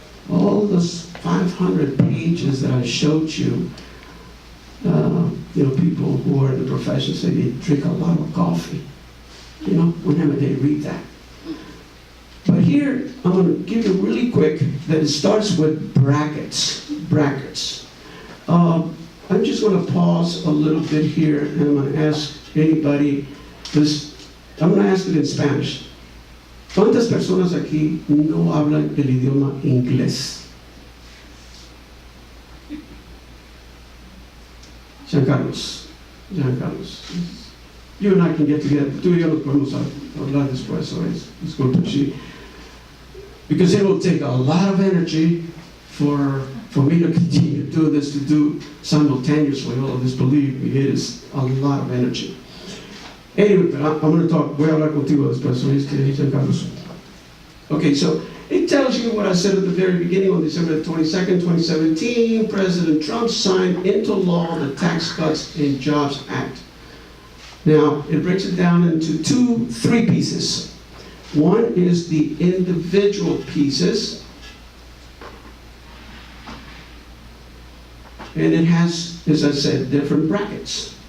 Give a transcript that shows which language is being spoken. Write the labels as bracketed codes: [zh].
[en] All those 500 pages that I showed you, people who are in the profession say they drink a lot of coffee. You know, whenever they read that. here, I'm going to give you really quick that it starts with brackets. Brackets. I'm just going to pause a little bit here, and I'm going to ask anybody this. I'm going to ask it in Spanish. [es] ¿Cuántas personas aquí no hablan el idioma inglés? Giancarlos. [en] You and I can get together. [es] Tú y yo nos podemos hablar después, [en] so it's good to see. Because it will take a lot of energy for me to continue to do this, to do simultaneously all of this. Believe me, it is a lot of energy. Anyway, but I'm going to talk. [es] Voy a hablar contigo después, so Giancarlos. [en] Okay, so it tells you what I said at the very beginning. On December 22nd, 2017, President Trump signed into law the Tax Cuts and Jobs Act. Now, it breaks it down into three pieces. One is the individual pieces, and it has, as I said, different brackets.